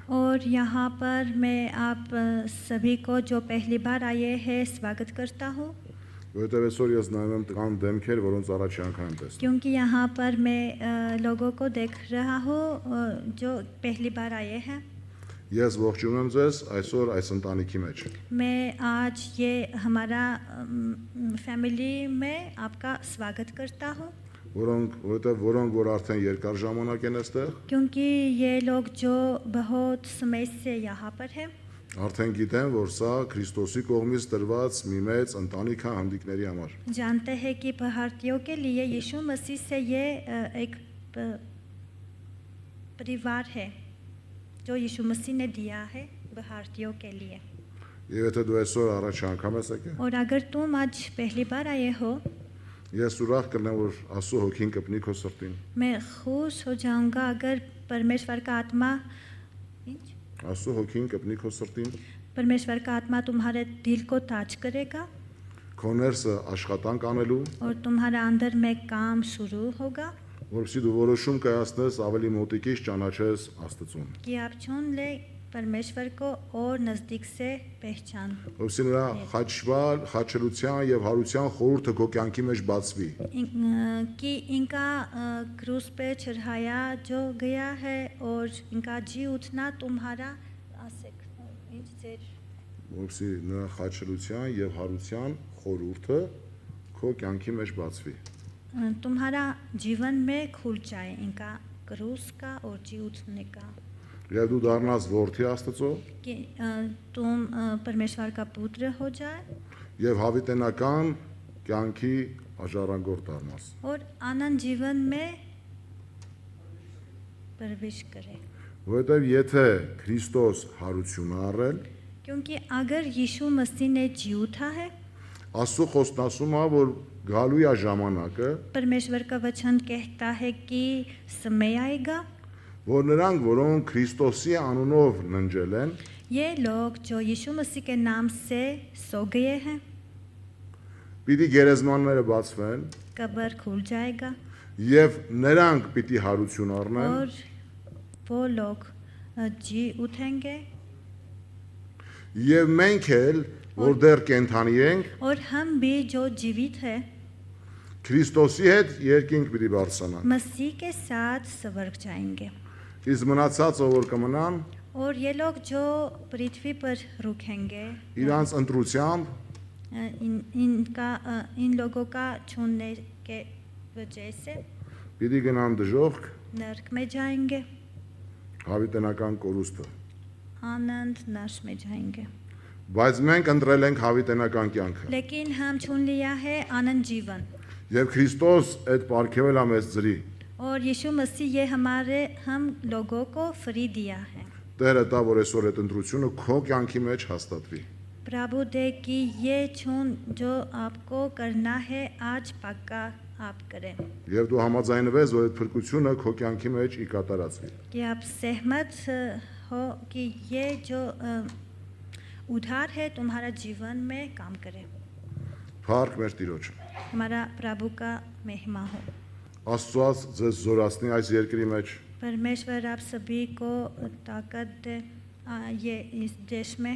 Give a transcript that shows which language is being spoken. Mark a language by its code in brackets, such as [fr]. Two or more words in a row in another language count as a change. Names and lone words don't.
[hi] और यहाँ पर मैं आप सभी को जो पहली बार आए हैं स्वागत करता हूँ, [hy] Որովհետեւ այսօր ես նայում եմ տղան դեմքեր, որոնց առաջի անգամ եմ տեսնում։ [hi] क्योंकि यहाँ पर मैं लोगों को देख रहा हूँ जो पहली बार आए हैं। [hy] Ես ողջունում եմ ձեզ այսօր այս ընտանիքի մեջ։ [hi] मैं आज ये हमारा फैमिली में आपका स्वागत करता हूँ, [hy] որոնք որ արդեն երկար ժամանակ են այստեղ, [hi] क्योंकि ये लोग जो बहुत समय से यहाँ पर है, [hy] արդեն գիտեն, որ սա Քրիստոսի կողմից տրված մի մեծ ընտանիք է հանդիկների համար։ [hi] जानते हैं कि भारतीयों के लिए यीशु मसीह से ये एक परिवार है जो यीशु मसीह ने दिया है भारतीयों के लिए। [hy] Եվ եթե դու այսօր առաջ անգամ ես եկել, [hi] और अगर तुम आज पहली बार आए हो, [hy] ես ուրախ կլինեմ, որ Աստծո հոգին կպնի քո սրտին։ [hi] मैं खुश हो जाऊंगा अगर परमेश्वर का आत्मा [hy] Աստծո հոգին կպնի քո սրտին, [hi] परमेश्वर का आत्मा तुम्हारे दिल को ताज करेगा [hy] քո ներսը աշխատանք անելու, [hi] और तुम्हारा अंदर में काम शुरू होगा [hy] որովհետեւ դու որոշում կայացնես ավելի մոտիկից ճանաչես Աստծուն։ [hi] कि आप चुन ले परमेश्वर को और नज़दीक से पहचान, [hy] Որովհետեւ նրա խաչելության եւ հարության խորհուրդը քո կյանքի մեջ բացվի։ [hi] कि इनका क्रूस पे चढ़ाया जो गया है और इनका जी उठना तुम्हारा [hy] Որովհետեւ նրա խաչելության եւ հարության խորհուրդը քո կյանքի մեջ բացվի։ [hi] तुम्हारा जीवन में खुल जाए इनका क्रूस का और जी उठने का, [hy] Եվ դու դառնաս որդի Աստծո [hi] कि तुम परमेश्वर का पुत्र हो जाए [hy] եւ հավիտենական կյանքի աժառանգորդ դառնաս։ [hi] और आनंद जीवन में प्रवेश करे। [hy] Որովհետեւ եթե Քրիստոս հարություն է առել, [hi] क्योंकि अगर यीशु मसीह ने जी उठा है, [hy] Աստծո խոսքն ասում է, որ գալու է ժամանակը, [hi] परमेश्वर का वचन कहता है कि समय आएगा, [hy] որ նրանք, որոնք Քրիստոսի անունով ննջել են, [hi] ये लोग जो यीशु मसीह के नाम से सो गए हैं, [hy] պիտի գերեզմանները բացվեն [hi] कब्र खुल जाएगा [hy] եւ նրանք պիտի հարություն առնեն [hi] और वो लोग जी उठेंगे [hy] եւ մենք էլ, որ դեռ կենթանի ենք, [hi] और हम भी जो जीवित है [hy] Քրիստոսի հետ երկինք պիտի բարձրանանք։ [hi] मसीह के साथ स्वर्ग जाएंगे [hy] Իսկ մնացածը որ կմնան, [hi] और ये लोग जो पृथ्वी पर रुकेंगे [hy] իրանց ընտրությամբ [hi] इन लोगों का चुनने के वजह से [hy] պիտի գնան դժոխք, [hi] नरक में जाएंगे, [hy] հավիտենական կորուստը։ [hi] आनंद नाश में जाएंगे। [hy] Բայց մենք ընտրել ենք հավիտենական կյանքը։ [hi] लेकिन हम चुन लिया है आनंद जीवन [hy] Եվ Քրիստոս այդ ապարգևել է մեզ ծրի։ [hi] और यीशु मसीह ये हम लोगों को फ्री दिया है। [hy] Տերը տա որ այսօր այդ ընտրությունը քո կյանքի մեջ հաստատվի։ [hi] प्रभु दे कि ये चुन जो आपको करना है आज पक्का आप करें, [hy] Եվ դու համաձայնվես, որ այդ փրկությունը քո կյանքի մեջ ի կատարածվի։ [hi] कि आप सहमत हो कि ये जो उधार है तुम्हारा जीवन में काम करे। [hy] Փառք մեր Տիրոջը։ [hi] हमारा प्रभु का महिमा हो। [hy] Աստծոց ձեզ զորացնի այս երկրի մեջ, [hi] परमेश्वर आप सभी को ताकत दे ये इस देश में।